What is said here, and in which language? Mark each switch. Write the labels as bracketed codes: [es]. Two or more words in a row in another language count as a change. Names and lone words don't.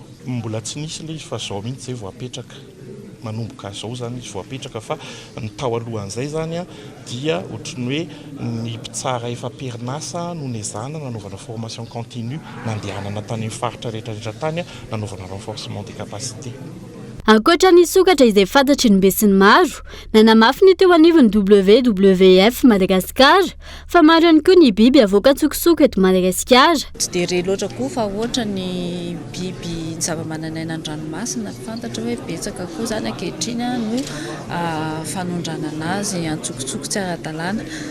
[mg] Mbola tsy nisy ilay izy fa zao mihitsy izay voapetraka manomboka zao zany izy voapetraka fa ny tao alohan'izay zany dia ohatrany hoe ny mpitsara efa perinasa no nezana nanaovana [fr] formation continue [mg] nandehanana tany amin'ny faritra rehetrarehetra tany nanaovana [fr] renforcement des capacités. [mg] Ankoatra ny sokatra izay fantatry ny be sy ny maro nanamafy ny teo anivony WWF Madagasikara fa maro ihany koa ny biby avoaka tsokosoko eto Madagasikara. Tsy dia re loatra koa fa ohatra ny biby zava-mananaina an-dranomasina fantatra hoe betsaka koa zany ankehitriny no fanondranana azy antsokotsoko tsy ara-dalàna